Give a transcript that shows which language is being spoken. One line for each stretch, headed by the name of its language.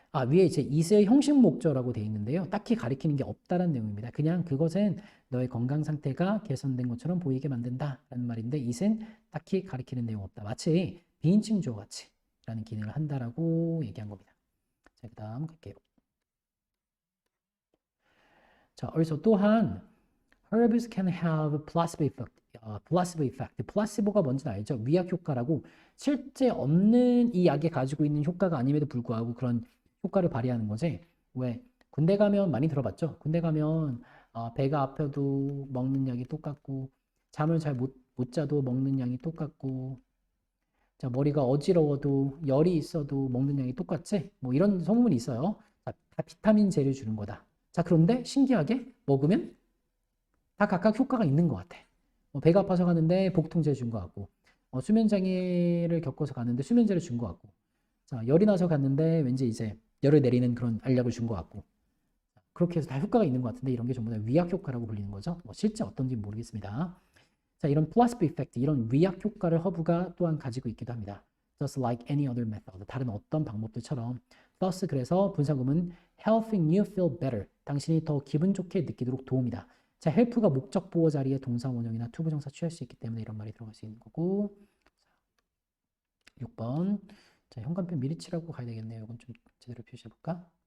Korean: 위에 이제 is의 형식 목적어라고 되어 있는데요. 딱히 가리키는 게 없다라는 내용입니다. 그냥 그것은 너의 건강 상태가 개선된 것처럼 보이게 만든다 라는 말인데 is는 딱히 가리키는 내용 없다. 마치 비인칭 주어 같이 라는 기능을 한다라고 얘기한 겁니다. 자, 그 다음 갈게요.
English: 자, also 또한 herbs can have placebo effect.
Korean: placebo effect. 플라시보가 뭔지 알죠? 위약 효과라고 실제 없는 이 약이 가지고 있는 효과가 아님에도 불구하고 그런 효과를 발휘하는 거지. 왜? 군대 가면 많이 들어봤죠? 군대 가면 배가 아파도 먹는 약이 똑같고 잠을 잘 못 자도 먹는 양이 똑같고 자, 머리가 어지러워도 열이 있어도 먹는 양이 똑같지? 뭐 이런 소문이 있어요. 자, 다 비타민제를 주는 거다. 자, 그런데 신기하게 먹으면 다 각각 효과가 있는 것 같아. 배가 아파서 가는데 복통제 준 것 같고 수면장애를 겪어서 가는데 수면제를 준 것 같고 자, 열이 나서 갔는데 왠지 이제 열을 내리는 그런 알약을 준 것 같고 그렇게 해서 다 효과가 있는 것 같은데 이런 게 전부 다 위약 효과라고 불리는 거죠. 실제 어떤지 모르겠습니다. 자, 이런 플라시보 이펙트, 이런 위약 효과를 허브가 또한 가지고 있기도 합니다.
English: Just like any other method,
Korean: 다른 어떤 방법들처럼.
English: Thus,
Korean: 그래서 분사구문
English: helping you feel better,
Korean: 당신이 더 기분 좋게 느끼도록 도움이다. 자, help가 목적 보호 자리에 동사 원형이나 투부정사 취할 수 있기 때문에 이런 말이 들어갈 수 있는 거고. 6번. 자, 현관펜 미리 칠하고 가야 되겠네요. 이건 좀 제대로 표시해 볼까?